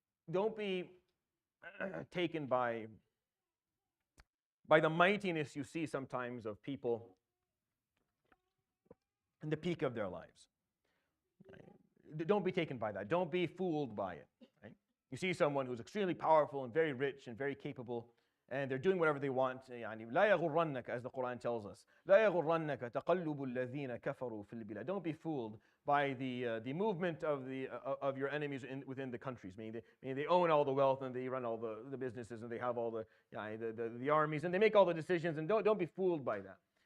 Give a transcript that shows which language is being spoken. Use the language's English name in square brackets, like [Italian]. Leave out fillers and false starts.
[English] Don't be taken by the mightiness you see sometimes of people in the peak of their lives. Don't be taken by that. Don't be fooled by it. Right? You see someone who's extremely powerful and very rich and very capable, and they're doing whatever they want. [Arabic] يعني لا يغرنك, [English] as the Quran tells us. [Arabic] لا يغرنك تقلب الذين كفروا في البلاد. [English] Don't be fooled by the movement of your enemies within the countries. Meaning they own all the wealth and they run all the businesses and they have all the armies and they make all the decisions, and don't be fooled by that.